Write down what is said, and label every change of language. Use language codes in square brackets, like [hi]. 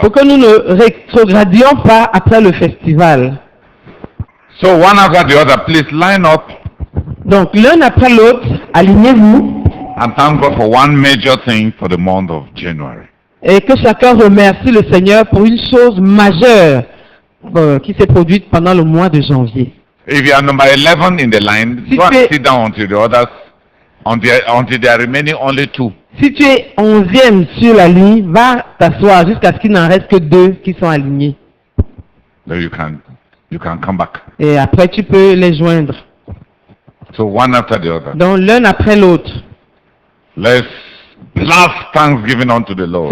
[fr] Pour que nous ne rétrogradions pas après le festival. [en] So one after the other, please line up [fr] Donc, l'un après l'autre, alignez-vous [en] and thank God for one major thing for the month of January. [fr] et que chacun remercie le Seigneur pour une chose majeure qui s'est produite pendant le mois de janvier. [en] If you are number 11 in the line, [fr] Si [en] go [fr] tu [en] and [fr] es- [en] sit down until the others, until there are remaining only 2. [fr] Si tu es 11e sur la ligne, va t'asseoir jusqu'à ce qu'il n'en reste que 2 qui sont alignés. [en] Then you can come back. [fr] Et après, tu peux les joindre. [en] So one after the other. [fr] Donc, l'un après l'autre. [en] Let's blast thanksgiving unto the Lord.